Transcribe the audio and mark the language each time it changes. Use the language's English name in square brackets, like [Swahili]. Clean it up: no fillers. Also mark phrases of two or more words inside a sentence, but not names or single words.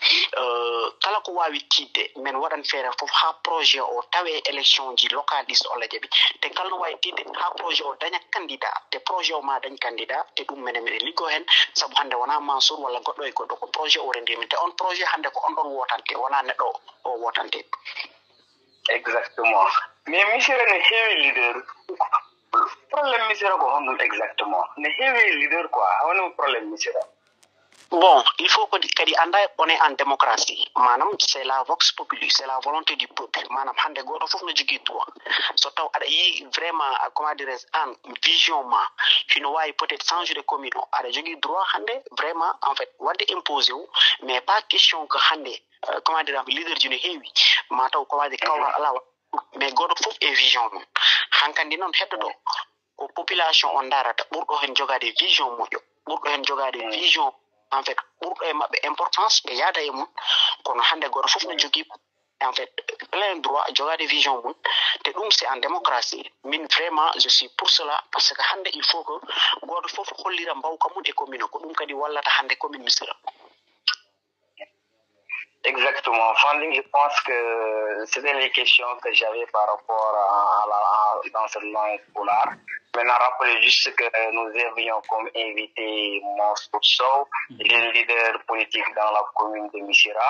[Fula] kala ko wawi tidde men waɗan feere fof ha projet o tawe élection ji local ɗi so Allah jaaɓi te kala no wawi tidde ha projet o daña candidat te projet o ma dañ candidat te ɗum menen meɗen liggo hen sabu hande wona Mansour walla goɗɗo e goɗɗo ko projet o rendimi te on projet hande ko on ɗon wotante wona neɗɗo o wotante exactement mais misere ne heewi [French] leader problème misere [Fula] ko honɗum exactement ne heewi leader quoi woni [French] problème misere bon il faut que [Fula] kadi anda [French] on est en démocratie [Fula] manam [French] c'est la vox populi c'est la volonté du peuple [Fula] manam hande goto fof no jogui droit so taw aɗa yi [French] vraiment comment dire [Fula] an vision ma hino wawi [French] peut être changer de commune [Fula] o aɗa jogui droit hande [French] vraiment en fait [Fula] wadde imposé wu [French] mais pas question que [Fula] hande [French] comment dire leader [Fula] ji no heewi ma taw [French] comment dire [Fula] kawra ala mais goto fof e vision mum hankandi noon heddoto ko population on darata ɓurɗo hen jogade vision moƴƴo ɓurɗo hen jogade [French] vision en fait [Fula] ɓurɗo e maɓɓe importance ɓe yaada e mum kono hande goto fof no jogui [French] en fait plein droit [Fula] jogade vision mum te ɗum [French] c'est en démocratie [Fula] min [French] vraiment je suis pour cela parce que [Fula] hande [French] il faut que [Fula] goto fof hollira mbawka mum e commune ko ɗum kadi wallata hande commune Missirah. [French] Exactement. Funding, je pense que c'était les questions que j'avais par rapport dans cette langue polar. Maintenant, rappelez juste que nous avions comme invité Mansour Sow, le leader politique dans la commune de Missirah.